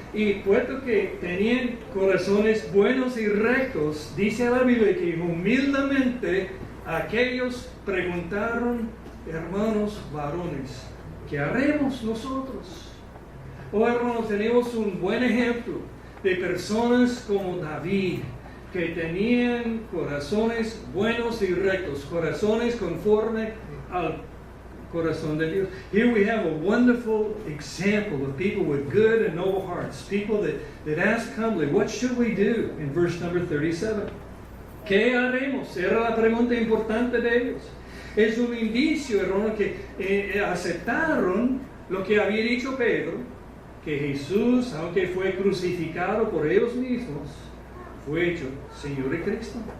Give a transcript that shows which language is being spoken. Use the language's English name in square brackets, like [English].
[Spanish] Y puesto que tenían corazones buenos y rectos, dice la Biblia que humildemente aquellos preguntaron, hermanos varones, ¿qué haremos nosotros? Oh, hermanos, tenemos un buen ejemplo de personas como David, que tenían corazones buenos y rectos, corazones conforme al corazón de Dios. [English] Here we have a wonderful example of people with good and noble hearts, people that ask humbly, what should we do? In verse number 37. [Spanish] ¿Qué haremos? Era la pregunta importante de ellos. Es un indicio, hermano, que aceptaron lo que había dicho Pedro, que Jesús, aunque fue crucificado por ellos mismos, fue hecho Señor y Cristo.